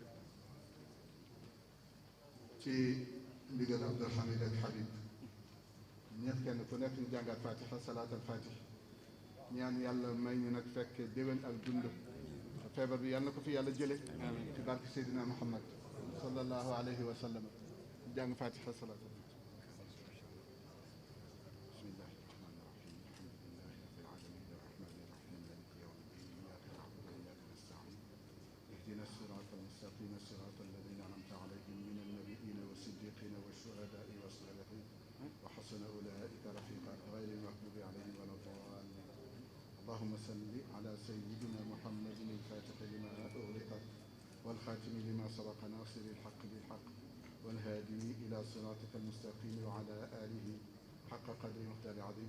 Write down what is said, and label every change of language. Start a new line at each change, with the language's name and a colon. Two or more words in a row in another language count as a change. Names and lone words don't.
Wolof: ci ndigal Abdul Hamid ak Habib ñëpp kenn ku nekk ñu jàngat
Arabic: الفاتحة صلاة الفاتح
Wolof: ñaan yàlla may ñu nag fekk déwén ak dund feebar bi yàlla na ko fi yàlla jële ci barke Seydina Muhammad
Arabic: صلى الله عليه وسلم
Wolof: jàng
Arabic: الفاتحة صلاة الفاتح بسم الله الرحمن الرحيم الحمد لله رب العالمين الرحمن الرحيم مالك يوم الدين إياك نعبد وإياك نستعين اهدنا الصراط المستقيم الصراط الذين أنعمت عليهم من النبيين والصديقين والشهداء والصالحين وحسن أولئك رفيقا غير المغضوب عليهم ولا الضالين اللهم صل على سيدنا محمد الفاتح لما أغلق والخاتم لما سبق ناصر الحق بالحق والهادي إلى صراطك المستقيم وعلى آله حق قدر مختار عظيم